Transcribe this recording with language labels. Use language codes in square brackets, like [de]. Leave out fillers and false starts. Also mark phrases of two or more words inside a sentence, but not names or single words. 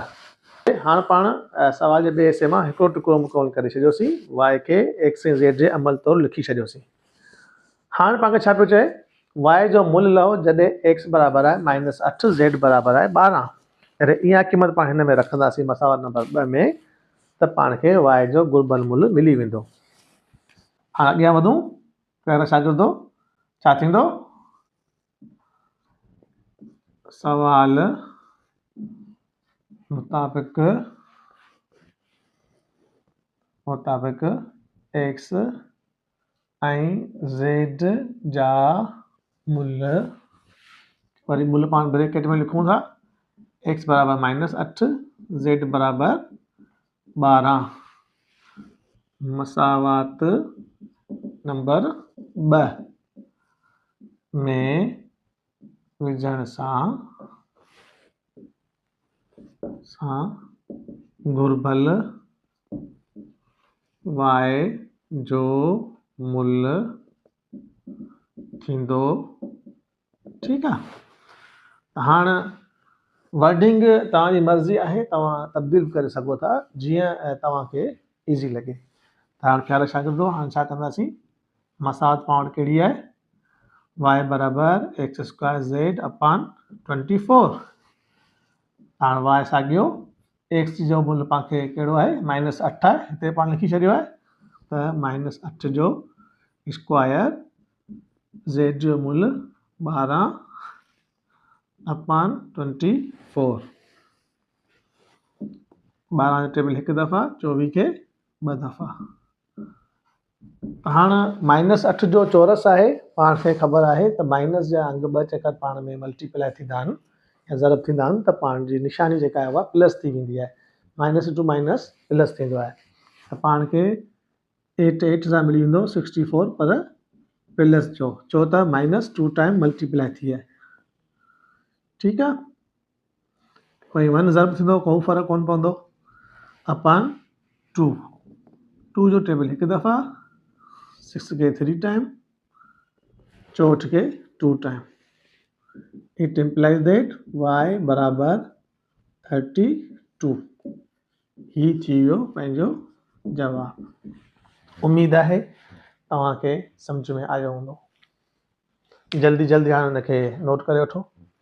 [sd] हाणे पाण सवाल जे ॿिए हिसे मां हिकिड़ो टुकड़ो मुकमल करे छॾियोसीं y खे x ऐं z जे अमल तौरु लिखी छॾियोसीं. हाणे पाण खे छा पियो चए y जो मूल्य लहो जॾहिं x बराबर आहे -8 z बराबर आहे 12. अरे इहा क़ीमत पाण हिन में रखंदासीं मसावात नंबर 2 में त पाण खे y जो घुर्बल मूल्य मिली वेंदो. हाणे अॻियां वधूं पहिरियों शागिर्दो छा थींदो सवाल मुताबिक़ x ऐं z जा मूल्य वरी मूल्य पाण ब्रैकेट में लिखूं था x बराबर -8 z बराबर 12 मसावात नंबर 2 में विझण सां घुर्बल y जो मूल्य थींदो. ठीक आहे हाणे वर्डिंग तव्हांजी मर्ज़ी आहे तव्हां तब्दील करे सघो था जीअं तव्हांखे ईज़ी लॻे. हाणे ख़्याल शागिर्दो हाणे छा कंदासीं मसावात पाण वटि कहिड़ी आहे y बराबर [en] x square [sd] z अपॉन 24. हाणे y साॻियो x जो मूल्य पाणखे कहिड़ो आहे -8 आहे हिते पाण लिखी छॾियो आहे त -8 जो स्क्वायर z जो मूल्य 12 अपॉन 24. 12 जो टेबल 1 दफ़ा 24 खे 2 दफ़ा. हाणे -8 जो चौरस आहे पाण खे ख़बर आहे त माइनस जा अंग 2 चकर पाण में मल्टीप्लाई थींदा आहिनि या ज़रब थींदा आहिनि त पाण जी निशानी जेका आहे उहा प्लस थी वेंदी आहे -* प्लस थींदो आहे त पाण खे 8 सां मिली वेंदो 64 पर प्लस छो त -2 [en] time multiply [sd] थी आहे. ठीकु आहे वरी 1 ज़रब थींदो को फ़र्क़ु कोन पवंदो अपॉन 2 जो टेबल 1 दफ़ा 6 खे 3 टाइम 64 खे 2 टाइम. [en] it implies that y बराबर 32. [sd] ही थी वियो पंहिंजो जवाबु. उमेद आहे तव्हांखे सम्झ में आयो हूंदो. जल्दी हाणे हिनखे नोट करे वठो.